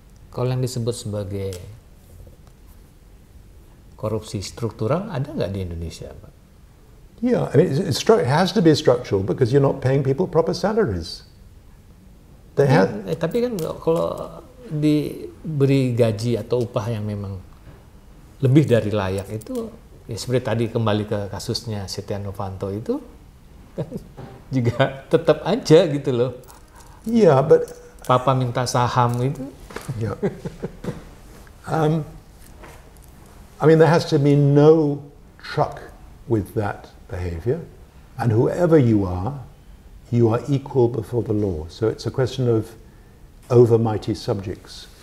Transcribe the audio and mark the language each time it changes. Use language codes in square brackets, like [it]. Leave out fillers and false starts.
[id] Kalau yang disebut sebagai korupsi struktural ada nggak di Indonesia, Pak? [en] Yeah, I mean, it has to be structural because you're not paying people proper salaries. [id] Tapi kan kalau diberi gaji atau upah yang memang lebih dari layak itu, ya seperti tadi kembali ke kasusnya Setia Novanto itu, kan juga tetap aja gitu loh. [en] Yeah, but [id] Papa minta saham itu. [en] Yeah. I mean, there has to be no truck with that behavior, and whoever you are equal before the law. So it's a question of over-mighty subjects.